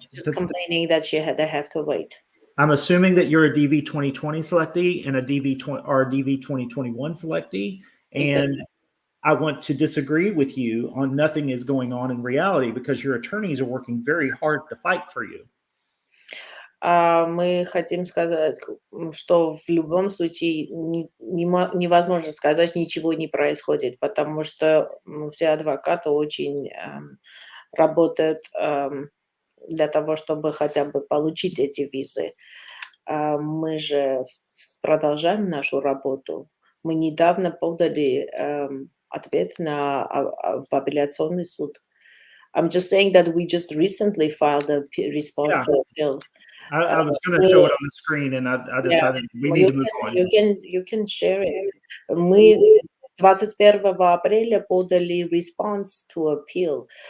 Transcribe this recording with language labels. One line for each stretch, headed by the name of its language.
English: she's just complaining that they have to wait. I'm assuming that you're a DV 2020 selectee and a DV 2021 selectee, and okay. I want to disagree with you on nothing is going on in reality because your attorneys are working very hard to fight for you.
Russian: Мы хотим сказать, что в любом случае невозможно сказать, ничего не происходит, потому что все адвокаты очень работают для того, чтобы хотя бы получить эти визы. Мы же продолжаем нашу работу. Мы недавно подали ответ в апелляционный суд.
English: I'm just saying that we just recently filed a response to appeal. I was going to show it on the screen, and I decided we need to move on. You can share it.
Russian: Мы 21 апреля подали
English: response to appeal.